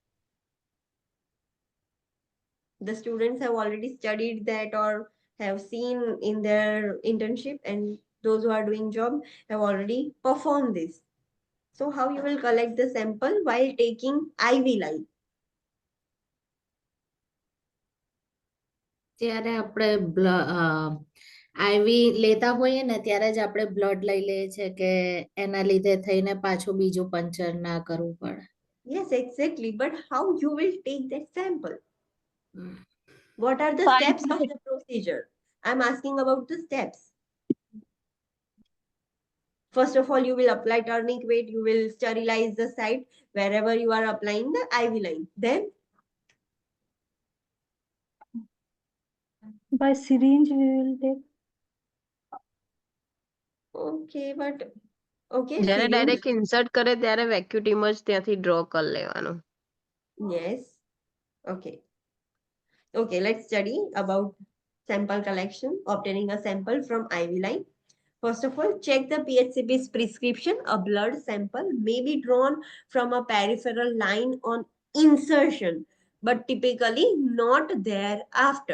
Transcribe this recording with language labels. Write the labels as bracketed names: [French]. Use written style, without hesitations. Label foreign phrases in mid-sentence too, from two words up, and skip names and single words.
[English] The students have already studied that or have seen in their internship, and those who are doing job have already performed this. So how you will collect the sample while taking IV line? [Gujarati] ત્યારે આપણે આઈવી લેતા હોઈએ ને ત્યારે જ આપણે બ્લડ લઈ લઈએ છે કે એના લીધે થઈને પાછું બીજું પંચર ના કરવું પડે. [English] Yes, exactly. But how you will take that sample? What are the Fine. steps of the procedure? I'm asking about the steps. First of all, you will apply tourniquet. You will sterilize the site wherever you are applying the IV line. Then by syringe we will take. okay, but okay. [Gujarati] જ્યારે syringe. [English] direct insert [Gujarati] કરે ત્યારે વેક્યુટીમ જ ત્યાંથી ડ્રો કરી લેવાનું. [English] Yes. Okay. Okay, let's study about sample collection, obtaining a sample from IV line. First of all, check the PHCP's prescription. A blood sample may be drawn from a peripheral line on insertion, but typically not thereafter.